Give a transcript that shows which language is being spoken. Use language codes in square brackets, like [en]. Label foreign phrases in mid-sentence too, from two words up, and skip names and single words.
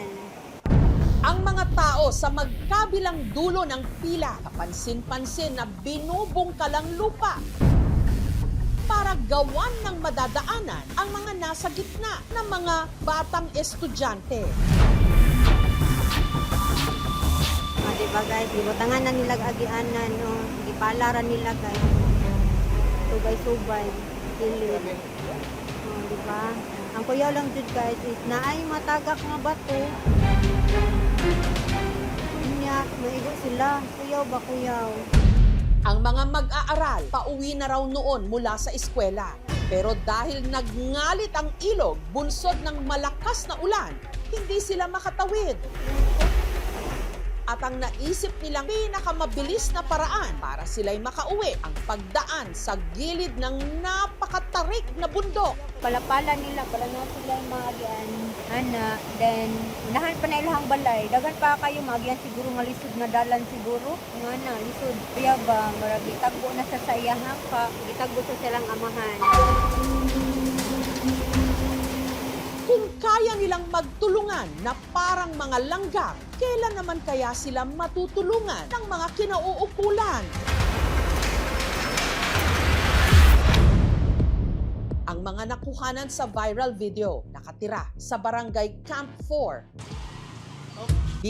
[tl] Ang mga tao sa magkabilang dulo ng pila, kapansin-pansin na binubungkalang lupa para gawan ng madadaanan ang mga nasa gitna ng mga batang estudyante. Diba guys, [ceb] gibutangan na nila agianan, no? Gipalaran nila guys. Subay-subay, kilid. Diba? Ang kuyaw lang dyan guys is naay matagak nga bato. Niya, maigo sila. Kuyaw ba kuyaw? [tl] Ang mga mag-aaral, pauwi na raw noon mula sa eskwela. Pero dahil nagngalit ang ilog, bunsod ng malakas na ulan, hindi sila makatawid. At ang naisip nilang pinakamabilis na paraan para sila'y makauwi ang pagdaan sa gilid ng napakatarik na bundok. [ceb] Palapala nila, pala na sila yung mga agian. Ana, then, unahan pa na ilahang balay. Dagan pa kayo, mga agian siguro nga lisod na dalan siguro. Nga na, lisod. Kaya ba, marag itagbo na sa sayahang ka, itagbo sa silang amahan. [tl] Kung kaya nilang magtulungan na parang mga langgam, kailan naman kaya sila matutulungan ng mga kinauukulan? Ang mga nakuhanan sa viral video nakatira sa barangay Camp 4.